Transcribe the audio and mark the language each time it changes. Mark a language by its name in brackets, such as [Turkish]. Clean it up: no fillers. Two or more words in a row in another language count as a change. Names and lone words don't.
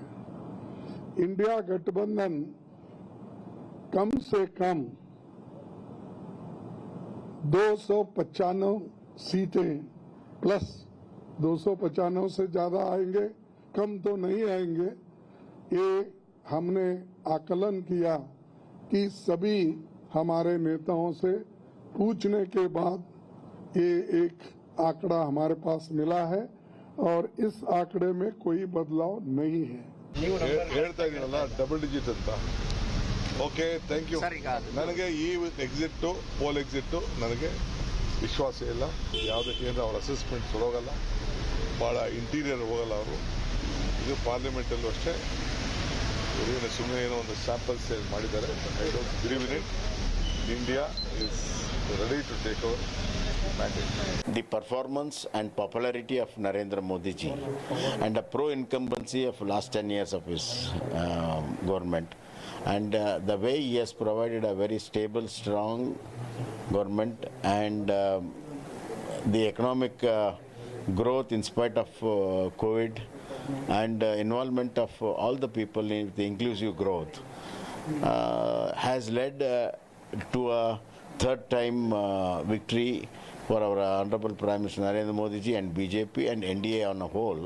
[Hindi] इंडिया गठबंधन कम से कम 295 सीटें प्लस 295 से ज्यादा आएंगे, कम तो नहीं आएंगे। ये हमने आकलन किया कि सभी हमारे नेताओं से पूछने के बाद ये एक आंकड़ा हमारे पास मिला है और इस आंकड़े में कोई बदलाव नहीं है। [Kannada] ಹೇಳ್ತಾ ಇದೀನಲ್ಲ [English] double digit [Kannada] ಅಂತ. [English] okay, thank you. [Kannada] ನನಗೆ ಈ [English] exit poll exit [Kannada] ನನಗೆ ವಿಶ್ವಾಸ ಇಲ್ಲ. ಯಾವುದಕ್ಕೆ ಅಂದ್ರೆ ಅವರ ಅಸೆಸ್ಮೆಂಟ್ ಹೋಗಲ್ಲ, ಭಾಳ ಇಂಟೀರಿಯರ್ ಹೋಗಲ್ಲ ಅವರು. ಇದು ಪಾರ್ಲಿಮೆಂಟಲ್ಲೂ ಅಷ್ಟೇ ಸುಮ್ಮನೆ ಏನೋ ಒಂದು [English] sample sale [Kannada] ಮಾಡಿದ್ದಾರೆ. [English] I don't believe in it. India is ready to take over mandate. The performance and popularity of Narendra Modi ji and the pro-incumbency of last 10 years of his government, and the way he has provided a very stable, strong government, and the economic growth in spite of COVID and involvement of all the people in the inclusive growth has led to a third time victory for our Honorable Prime Minister Narendra Modi ji and BJP and NDA on a whole.